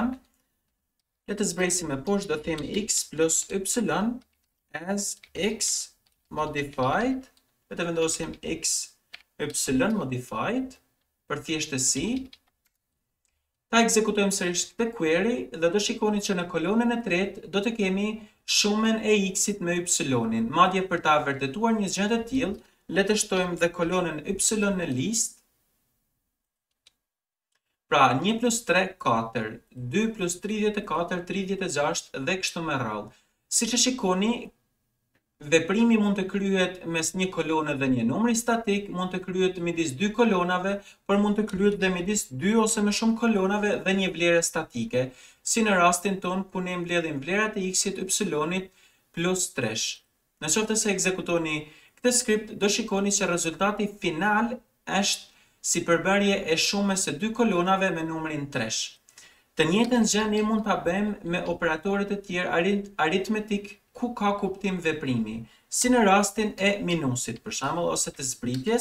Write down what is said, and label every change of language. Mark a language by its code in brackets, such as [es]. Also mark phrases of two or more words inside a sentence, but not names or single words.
[sq] Le të zbresim me poshtë, do themi x plus y [en] as x modified. [sq] Le të vendosim x y modified për thjeshtësi. Ta ekzekutojmë sërish këtë query dhe do shikoni që në kolonën e tretë do të kemi shumen e x-it me y-in. Madje për ta vërtetuar një gjë të tillë, le të shtojmë dhe kolonën y në listë. Pra 1 plus 3 4, 2 plus 34 36 dhe kështu me radhë. Siç e shikoni, veprimi mund të kryhet mes një kolone dhe një numri statik, mund të kryhet midis dy kolonave, por mund të kryhet dhe midis dy ose më shumë kolonave dhe një vlere statike, si në rastin ton ku ne mbledhim vlerat e x-it y-it plus 3. Në qoftë se ekzekutoni këtë skript, do shikoni që rezultati final është si përbërje e shumës së dy kolonave me numrin 3. Të njëjtën gjë ne mund ta bëjmë me operatoret e tjerë aritmetik ku ka kuptim veprimi, si në rastin e minusit, për shembull, ose të zbritjes.